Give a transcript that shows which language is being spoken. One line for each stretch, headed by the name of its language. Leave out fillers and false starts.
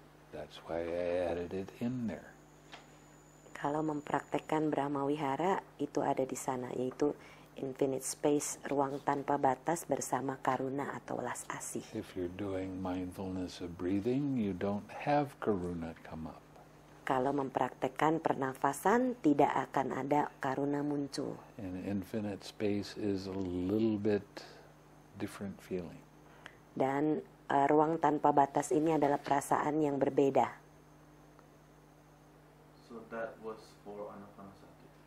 English: That's why I added it in there.
Indonesian: Kalau mempraktekkan Brahma Wihara, itu ada di sana, yaitu
English: infinite space,
Indonesian: ruang tanpa batas bersama karuna atau welas asih.
English: If you're doing mindfulness of breathing, you don't have karuna come up.
Indonesian: Kalau mempraktekkan pernafasan, tidak akan ada karuna muncul.
English: And infinite space is a little bit different feeling.
Indonesian: Dan ruang tanpa batas ini adalah perasaan yang berbeda.
English: So that was for Anapanasati.